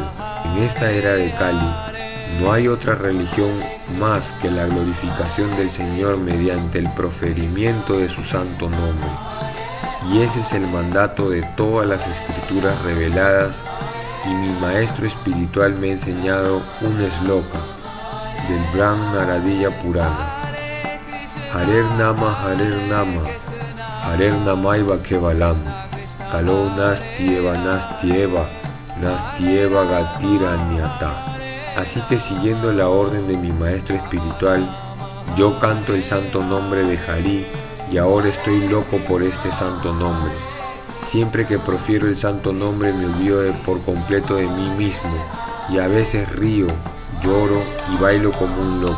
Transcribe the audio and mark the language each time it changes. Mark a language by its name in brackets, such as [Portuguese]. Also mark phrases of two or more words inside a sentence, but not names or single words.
[Spanish] En esta era de Kali, no hay otra religión más que la glorificación del Señor mediante el proferimiento de su santo nombre. Y ese es el mandato de todas las escrituras reveladas, y mi maestro espiritual me ha enseñado un sloka del Brahma Naradiya Purana. [Sanskrit] Harer Nama, Harer Namaiva Kevalam, Kalo Nastieva, Nastieva Gatira Nyata. [Spanish] Así que siguiendo la orden de mi maestro espiritual, yo canto el santo nombre de Hari y ahora estoy loco por este santo nombre. Siempre que profiero el santo nombre me olvido por completo de mí mismo y a veces río, lloro y bailo como un loco.